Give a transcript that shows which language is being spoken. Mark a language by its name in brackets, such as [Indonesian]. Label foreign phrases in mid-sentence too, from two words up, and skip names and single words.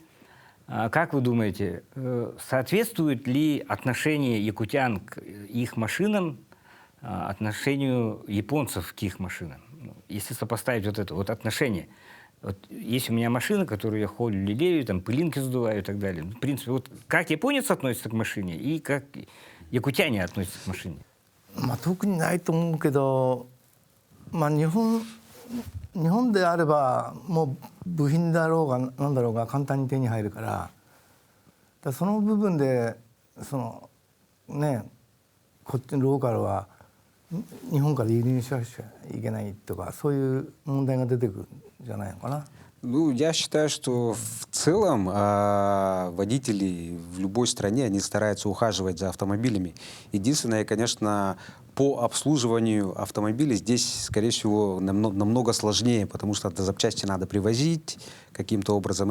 [Russian] Как вы думаете, соответствует ли отношение якутян к их машинам отношению японцев к их машинам? Если сопоставить вот это вот отношение. Вот есть у меня машина, которую я холю, лелею, там пылинки сдуваю и так далее. В принципе, вот как японец относится к машине и как якутяне относятся к машине? [Japanese] 特にないと思うけど、日本であればもう部品だろうが何だろうが簡単に手に入るから、その部分でこっちのローカルは日本から輸入しなきゃいけないとか、そういう問題が出てくるんじゃないのかな。 [Russian] Я считаю, что в целом водители в любой стране, они стараются ухаживать за автомобилями. Единственное, конечно, по обслуживанию автомобилей здесь, скорее всего, намного сложнее, потому что это запчасти надо привозить каким-то образом.